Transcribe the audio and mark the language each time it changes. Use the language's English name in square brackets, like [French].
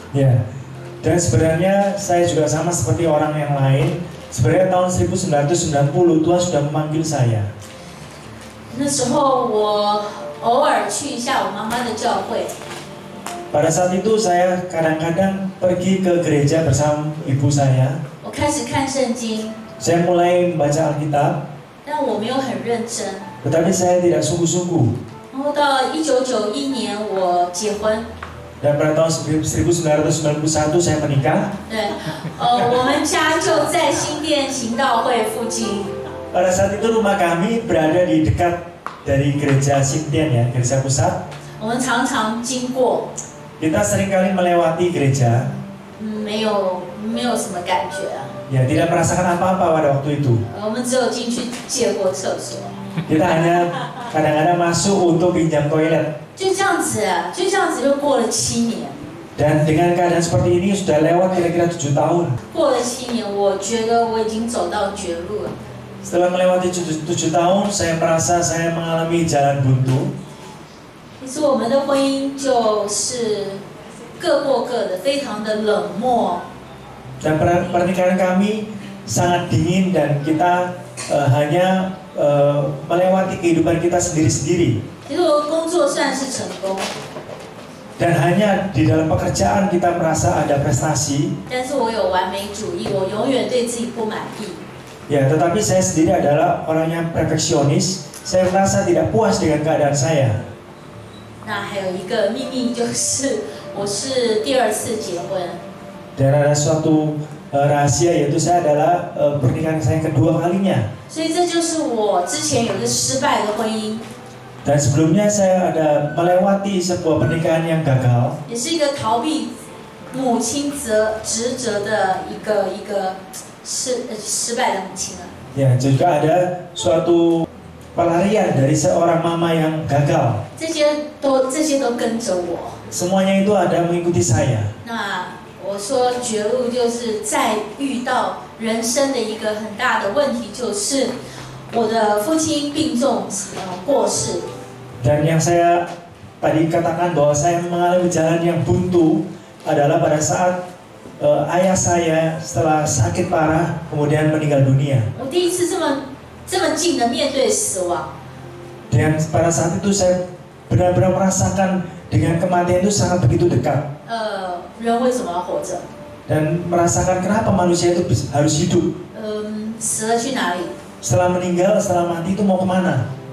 [Indonesian] Ya, dan sebenarnya saya juga sama seperti orang yang lain. Sebenarnya tahun 1990 Tuhan sudah memanggil saya. [Chinese] 那时候我偶尔去一下我妈妈的教会。 [Indonesian] Pada saat itu saya kadang-kadang pergi ke gereja bersama ibu saya. [Chinese] 我开始看圣经， [Indonesian] Saya mulai membaca Alkitab, [Chinese] 但我没有很认真。 [Indonesian] tetapi saya tidak sungguh-sungguh. [Chinese] 然后到1991年我结婚， [Indonesian] Dan pada tahun 1991 saya menikah. [Chinese] 对，我们家就在新店行道会附近。 [Indonesian] Pada saat itu rumah kami berada di dekat dari gereja Sintian ya, gereja pusat. [Chinese] 我们常常经过， [Indonesian] Kita seringkali melewati gereja, [Chinese] 没有什么感觉啊。 [Indonesian] ya tidak merasakan apa-apa pada waktu itu. [Chinese] 我们只有进去借过厕所， [Indonesian] Kita hanya kadang-kadang masuk untuk pinjam toilet. [Chinese] 就这样子啊，就这样子就过了7年。 [Indonesian] Dan dengan keadaan seperti ini sudah lewat kira-kira 7 tahun. [Chinese] 过了7年，我觉得我已经走到绝路了。 [Indonesian] Setelah melewati 7 tahun, saya merasa saya mengalami jalan buntu. [Chinese] 其实我们的婚姻就是各过各的，非常的冷漠。 [Indonesian] Dan pernikahan kami sangat dingin dan kita hanya melewati kehidupan kita sendiri-sendiri. [Chinese] 其实我工作算是成功， [Indonesian] Dan hanya di dalam pekerjaan kita merasa ada prestasi. [Chinese] 但是我有完美主义，我永远对自己不满意。 [Indonesian] Ya, tetapi saya sendiri adalah orang yang perfeksionis. Saya merasa tidak puas dengan keadaan saya. [Chinese] 那还有一个秘密就是，我是第2次结婚。 [Indonesian] Dan ada suatu rahasia, yaitu saya adalah pernikahan saya kedua kalinya. [Chinese] 所以这就是我之前有一个失败的婚姻， [Indonesian] Dan sebelumnya saya ada melewati sebuah pernikahan yang gagal. [Chinese] 也是一个逃避母亲职责的一个失败的母亲啊。 [Indonesian] Ya, juga ada suatu pelarian dari seorang mama yang gagal. [Chinese] 这些都跟着我。 [Indonesian] Semuanya itu ada mengikuti saya. [Chinese] 那我说绝路就是在遇到人生的一个很大的问题，就是我的父亲病重过世。 [Indonesian] Dan yang saya tadi katakan bahwa saya mengalami jalan yang buntu adalah pada saat ayah saya setelah sakit parah kemudian meninggal dunia. [Chinese] 我第一次这么近的面对死亡。 [Indonesian] Dan pada saat itu saya benar-benar merasakan dengan kematian itu sangat begitu dekat. [Chinese] 人为什么要活着？ [Indonesian] Dan merasakan kenapa manusia itu harus hidup. [Chinese] 死了去哪里？ [Indonesian] Setelah meninggal, setelah mati itu mau kemana?